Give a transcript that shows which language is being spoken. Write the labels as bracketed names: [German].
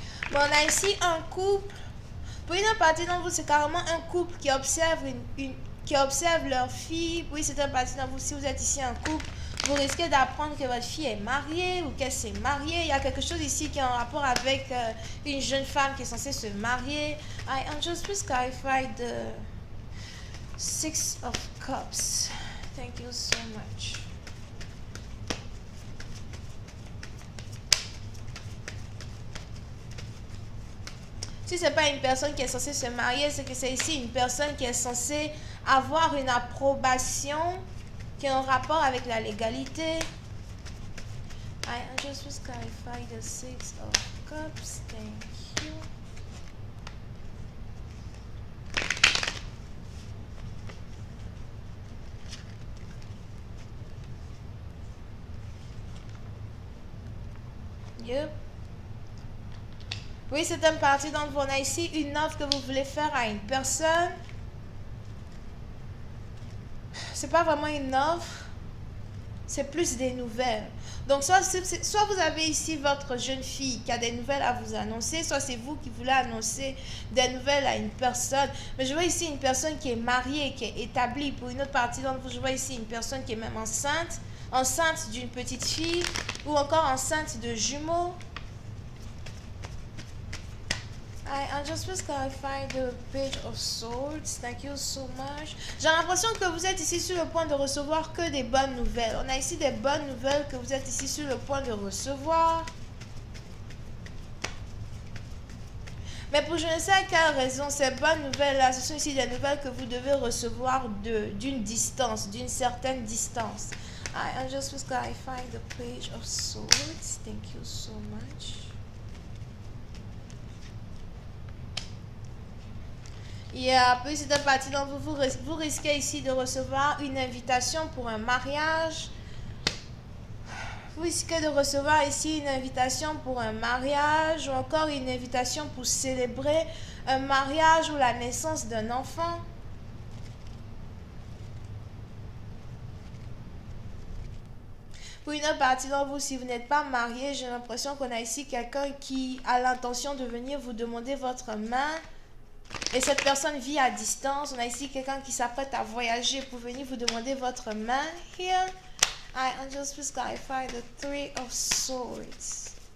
[French] Bon, on a ici un couple. Pour une autre partie d'entre vous, c'est carrément un couple qui observe, qui observe leur fille. Oui, c'est une partie d'entre vous, si vous êtes ici en couple, vous risquez d'apprendre que votre fille est mariée ou qu'elle s'est mariée. Il y a quelque chose ici qui est en rapport avec une jeune femme qui est censée se marier. [English] I'm just please clarify the Six of Cups. Thank you so much. [French] Si ce n'est pas une personne qui est censée se marier, c'est que c'est ici une personne qui est censée avoir une approbation qui est en rapport avec la légalité. [English] I just want to clarify the Six of Cups. Thank you. Yep. [French] Oui, c'est une partie d'entre vous. On a ici une offre que vous voulez faire à une personne. C'est pas vraiment une offre, c'est plus des nouvelles. Donc, soit vous avez ici votre jeune fille qui a des nouvelles à vous annoncer, soit c'est vous qui voulez annoncer des nouvelles à une personne. Mais je vois ici une personne qui est mariée, qui est établie. Pour une autre partie d'entre vous, je vois ici une personne qui est même enceinte, enceinte d'une petite fille ou encore enceinte de jumeaux. [English] I just want to clarify the Page of Swords. Thank you so much. [French] J'ai l'impression que vous êtes ici sur le point de recevoir que des bonnes nouvelles. On a ici des bonnes nouvelles que vous êtes ici sur le point de recevoir. Mais pour je ne sais quelle raison, ces bonnes nouvelles-là, ce sont ici des nouvelles que vous devez recevoir d'une distance, d'une certaine distance. [English] I'm just clarifying the page of swords. Thank you so much. [French] Yeah, puis c'est parti. Donc vous risquez ici de recevoir une invitation pour un mariage. Vous risquez de recevoir ici une invitation pour un mariage ou encore une invitation pour célébrer un mariage ou la naissance d'un enfant. Pour une autre partie d'entre vous, si vous n'êtes pas marié, j'ai l'impression qu'on a ici quelqu'un qui a l'intention de venir vous demander votre main. Et cette personne vit à distance. On a ici quelqu'un qui s'apprête à voyager pour venir vous demander votre main. [English] Here, I just please clarify the Three of Swords.